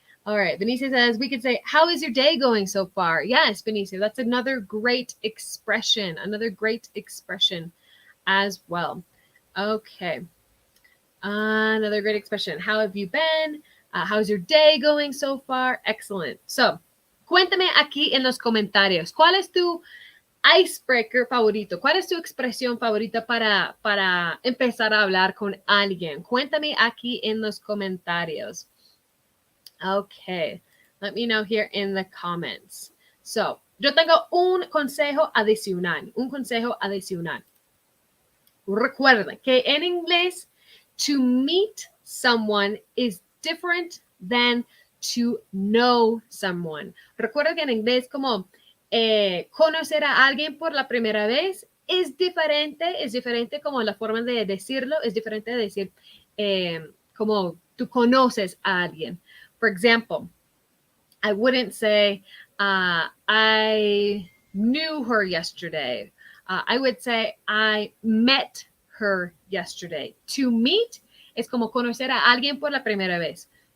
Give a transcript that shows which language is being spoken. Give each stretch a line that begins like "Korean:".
English: All right, Benicio says, we could say, how is your day going so far? Yes, Benicio, that's another great expression as well. Okay. Another great expression. How have you been? How's your day going so far? Excellent.
Spanish: So, cuéntame aquí en los comentarios. ¿Cuál es tu icebreaker favorito? ¿Cuál es tu expresión favorita para empezar a hablar con alguien? Cuéntame aquí en los comentarios.
English: Okay. Let me know here in the comments.
Spanish: So, yo tengo un consejo adicional. Recuerden que en inglés,
English: to meet someone is different than to know someone.
Spanish: Recuerda que en inglés como conocer a alguien por la primera vez es diferente como la forma de decirlo, es diferente de decir como tú conoces a alguien.
English: For example, I wouldn't say, I knew her yesterday. I would say, I met her yesterday. To meet
Spanish: es como conocer a alguien por la primera vez.